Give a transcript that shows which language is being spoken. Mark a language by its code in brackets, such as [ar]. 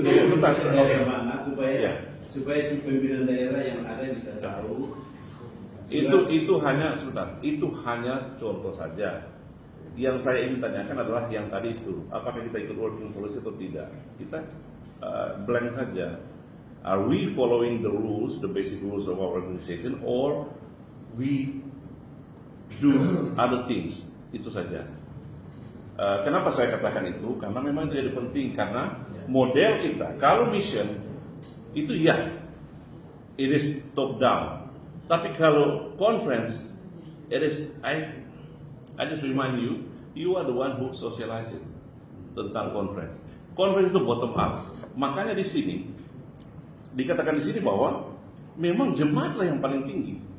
[id] Sebentar. daerah mana supaya Ya. supaya di pimpinan daerah yang ada bisa tahu. Itu hanya sebentar. Itu hanya contoh saja. Yang saya ingin tanyakan adalah yang tadi itu, apakah kita ikut working policy atau tidak? Kita blank saja. [en] Are we following the rules, the basic rules of our organization, or we do other things? [id] Itu saja. Kenapa saya katakan itu? Karena memang itu jadi penting. Karena model kita, kalau mission itu ya, [en] it is top down. [id] Tapi kalau conference, [en] it is I just remind you, you are the one who socialize it [id] tentang conference. Conference itu bottom up. Makanya di sini dikatakan di sini bahwa memang jemaatlah yang paling tinggi.